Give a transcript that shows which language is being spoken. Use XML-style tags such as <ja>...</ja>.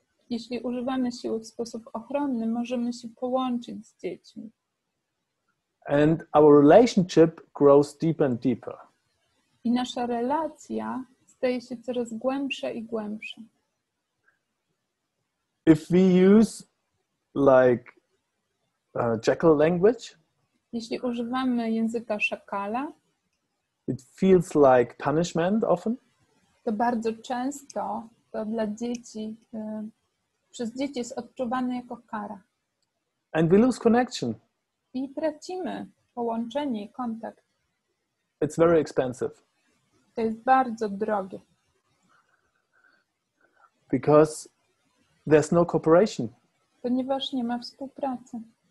<pl>Jeśli używamy siły w sposób ochronny, możemy się połączyć z dziećmi.</pl> <en>And our relationship grows deeper and deeper.</en> <pl>I nasza relacja staje się coraz głębsza i głębsza.</pl> <en>If we use like jackal language,</en> <pl>jeśli używamy języka szakala,</pl> <en>it feels like punishment often.</en> <pl>To bardzo często to dla dzieci, przez dzieci jest odczuwane jako kara.</pl> <en>And we lose connection.</en> <pl>I tracimy połączenie i kontakt.</pl> <en>It's very expensive.</en> <pl>To jest bardzo drogie.</pl> <en>Because there's no cooperation.</en> <pl>Ponieważ nie ma współpracy.</pl>